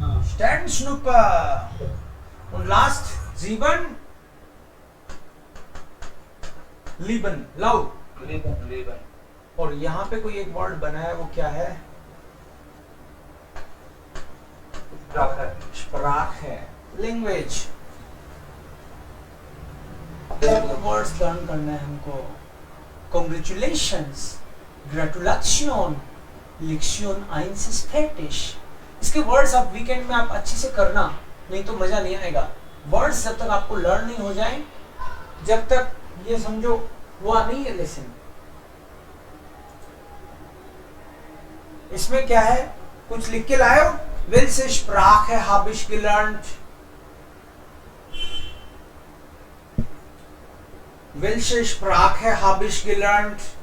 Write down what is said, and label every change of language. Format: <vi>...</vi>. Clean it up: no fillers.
<hi>Stand स्नूपर, और last जीवन लीबन, love.</hi> <de>लीबन, लीबन,</de> <hi>और यहाँ पे कोई एक वर्ड बना है, वो क्या है? स्प्राख है, लैंग्वेज। वर्ड्स लर्न करना है हमको।</hi> <de>Congratulations, Gratulation, Lektion 1 ist fertig।</de> <hi>इसके वर्ड्स आप वीकेंड में आप अच्छे से करना, नहीं तो मजा नहीं आएगा। वर्ड्स जब तक आपको लर्न नहीं हो जाए, जब तक ये समझो हुआ नहीं है लेसन। इसमें क्या है, कुछ लिख के लाए हो?</hi> <de>Welche Sprache habe ich gelernt? Welche Sprache habe ich gelernt?</de>